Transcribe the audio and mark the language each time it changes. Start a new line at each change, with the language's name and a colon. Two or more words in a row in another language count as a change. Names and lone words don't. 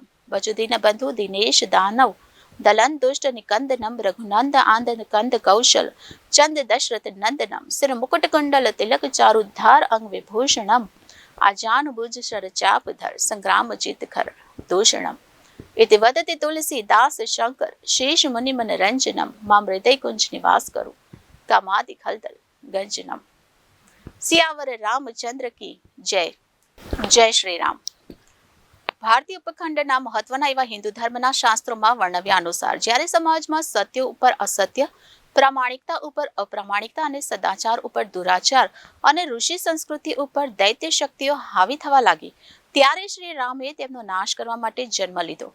Sanskrit: वजुदीन बंधु दिनेश दानव दलन दुष्ट निकंदनम रघुनंद आंदन कंद कौशल चंद दशरथ नंदनम सिर मुकुट कुंडल तिलक चारुद्धार अंग विभूषणम आजान भुज शर चापधर संग्राम चित खर दूषणम इति वदति तुलसीदास शंकर शेष मुनि मन रंजनम माम हृदय कुंज निवास करू कामादि खलदल गंजनम।
Hindi: सियावर रामचंद्र की जय। जय श्री राम।
Gujarati: ભારતીય ઉપખંડના મહત્વના એવા હિન્દુ ધર્મના શાસ્ત્રોમાં વર્ણવ્યા અનુસાર જ્યારે સમાજમાં સત્ય ઉપર અસત્ય, પ્રામાણિકતા ઉપર અપ્રામાણિકતા અને સદાચાર ઉપર દુરાચાર અને ઋષિ સંસ્કૃતિ ઉપર દૈત્ય શક્તિઓ હાવી થવા લાગી ત્યારે શ્રી રામે તેમનો નાશ કરવા માટે જન્મ લીધો।